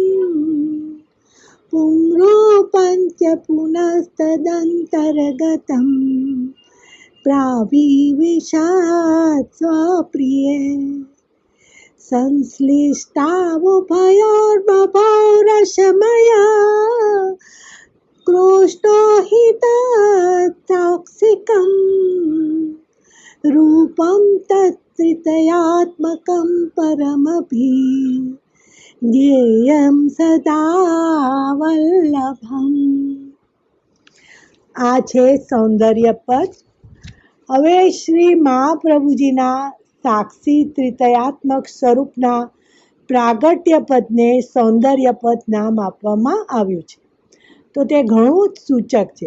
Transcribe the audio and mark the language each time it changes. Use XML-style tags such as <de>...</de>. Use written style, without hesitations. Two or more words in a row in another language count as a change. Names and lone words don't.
<sa>पुंरूपंच पुनस्तदंतर्गतं प्राविविशात स्वप्रिये संश्लिष्टावुभयोर्बभौरशमया कृष्णो हि तत्साक्षिकं रूपं तत्त्रितयात्मकं परमभिधेयं सदा वल्लभम्.</sa> <gu>આ છે સૌંદર્ય પદ. હવે શ્રી મહાપ્રભુજીના સાક્ષી ત્રિતયાત્મક સ્વરૂપના પ્રાગટ્ય પદને સૌંદર્ય પદ નામ આપવામાં આવ્યું છે. તો તે ઘણું જ સૂચક છે.</gu>